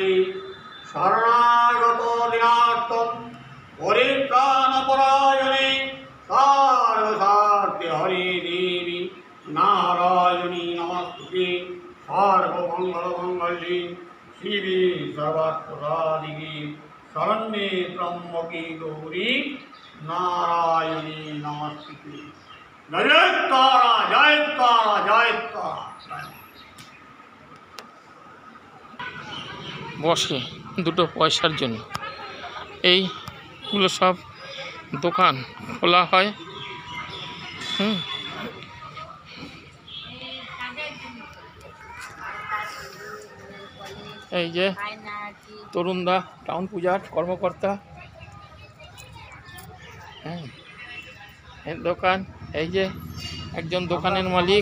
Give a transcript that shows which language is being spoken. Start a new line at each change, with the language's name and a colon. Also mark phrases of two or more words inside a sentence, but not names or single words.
Sanskrit: शरणागत दिनार्तं परित्राणपरायणे सार्वसाध्य हरि देवी नारायणी नमस्तुते। सर्वमङ्गलमङ्गल्ये शिवे सर्वार्थसाधिके शरण्ये त्र्यम्बके गौरी नारायणी नमस्ते। जय तारा जय तारा जय तारा।
Bangla: বসে দুটো পয়সার জন্য এইগুলো সব দোকান খোলা হয়। এই যে তরুণদা টাউন পূজার কর্মকর্তা, এর দোকান, এই যে একজন দোকানের মালিক।